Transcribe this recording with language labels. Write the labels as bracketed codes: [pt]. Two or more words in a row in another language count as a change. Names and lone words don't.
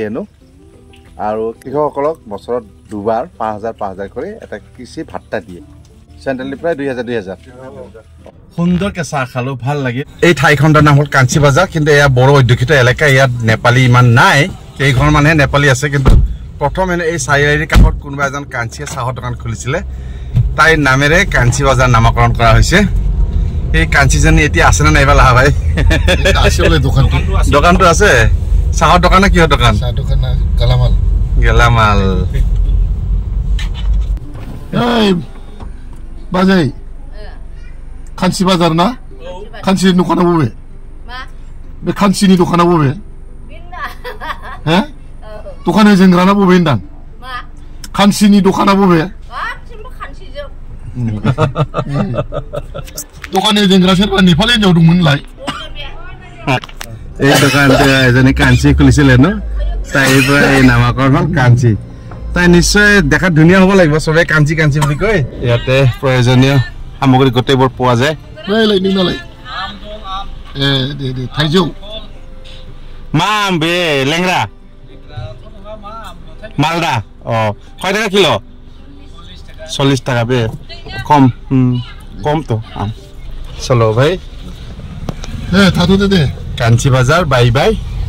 [as] হেনো আৰু কৃষকসকলক বছৰত দুবাৰ 5000 কৰি এটা কৃষি ভাত্তা দিয়ে চেণ্ট্ৰেলি প্ৰায় 2000 সুন্দৰ কেঁচা খালো ভাল লাগে এই ঠাইখনৰ নাম হ'ল কাঞ্চি বাজাৰ কিন্তু এয়া বড় অধ্যক্ষিত এলেকা ইয়াত নেপালী ইমান নাই এই ঘৰ মানুহে নেপালী আছে কিন্তু প্ৰথম এই চাৰিআলিৰ কাষত কোনোবা এজন কাঞ্চিয়ে চাহৰ দোকান খুলিছিলে তাইৰ নামেৰে কাঞ্চি বাজাৰ নামকৰণ কৰা হৈছে এই কাঞ্চিজনী এতিয়া আছে নে নাইবা লাভ ভাই [bn] আছে বলে [as] দোকানটো আছে চাহৰ দোকান না কিহৰ দোকান চাহ দোকান গেলামাল [brx] এই बाजै खानसि बाजार ना खानसिनि दखाना बबे बे खानसिनि दखाना बबे हे दखान होजेनग्राना बबे होनदां खानसिनि दखाना बबे दखान होजेनग्रा सोरबा नेपालि हिन्जाव दंमोनलाय [as] এই দোকানটো এজনী কাঞ্চি খুলিছিলে ন তাইৰ পৰা এই নামকৰণ কাঞ্চি তাই নিশ্চয় দেখা ধুনীয়া হ'ব লাগিব সবে কাঞ্চি কাঞ্চি বুলি কয় ইয়াতে প্ৰয়োজনীয় সামগ্ৰী গোটেইবোৰ পোৱা যায় [brx] नाय निनालाय दे थाइजौ [bn] মাম বে লেংৰা মালদা কয় টাকা কিলো 40 টাকা বে কম তো চলো ভাই [brx] थात' दे [as] কাঞ্চি বাজাৰ বাই বাই